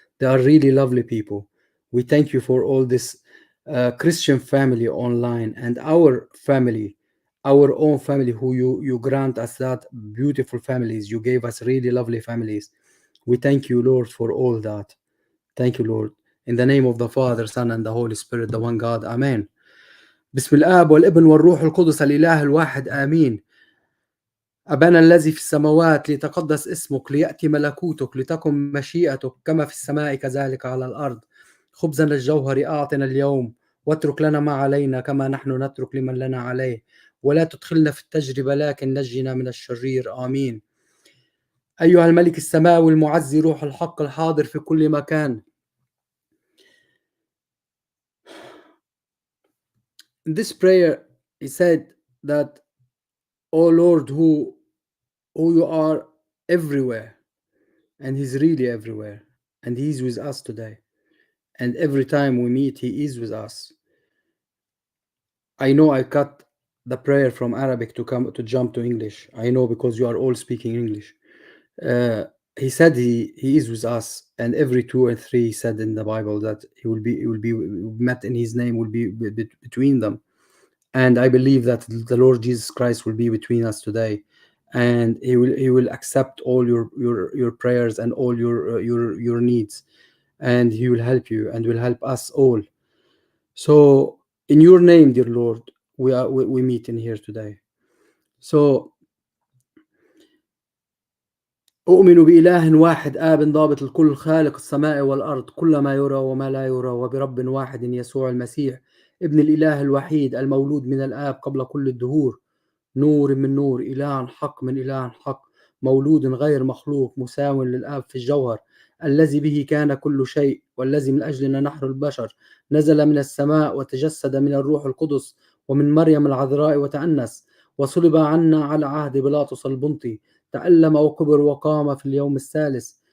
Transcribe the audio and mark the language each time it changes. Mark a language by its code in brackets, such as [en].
[en] They are really lovely people. We thank you for all this Christian family online and our family, our own family, who you grant us that beautiful families. You gave us really lovely families. We thank you, Lord, for all that. Thank you, Lord. In the name of the Father, Son, and the Holy Spirit, the one God. Amen. [ar] بسم الآب والابن والروح القدس الإله الواحد آمين. أبانا الذي في السماوات، ليتقدس اسمك، ليأتي ملكوتك، لتكن مشيئتك كما في السماء كذلك على الأرض. خبزنا الجوهري أعطنا اليوم، واترك لنا ما علينا كما نحن نترك لمن لنا عليه، ولا تدخلنا في التجربة لكن نجنا من الشرير. آمين. أيها الملك السماوي المعزي، روح الحق الحاضر في كل مكان، [en] in this prayer, he said that, "Oh Lord, who you are everywhere," and He's really everywhere, and He's with us today. And every time we meet, He is with us. I know I cut the prayer from Arabic to come to jump to English. I know because you are all speaking English. Uh, he said he is with us, and every two and three he said in the Bible that he will be met in His name will be between them. And I believe that the Lord Jesus Christ will be between us today, and he will accept all your prayers and all your needs, and He will help you and will help us all. So in your name, dear Lord, we meet in here today. [ar] So أؤمن بإله واحد آب ضابط الكل خالق السماء والأرض كل ما يرى وما لا يرى وبرب واحد يسوع المسيح ابن الإله الوحيد المولود من الآب قبل كل الدهور نور من نور إله حق من إله حق مولود غير مخلوق مساو للآب في الجوهر الذي به كان كل شيء والذي من أجلنا نحن البشر نزل من السماء وتجسد من الروح القدس ومن مريم العذراء وتأنس وصلب عنا على عهد بيلاطس البنطي تألم وكبر وقام في اليوم الثالث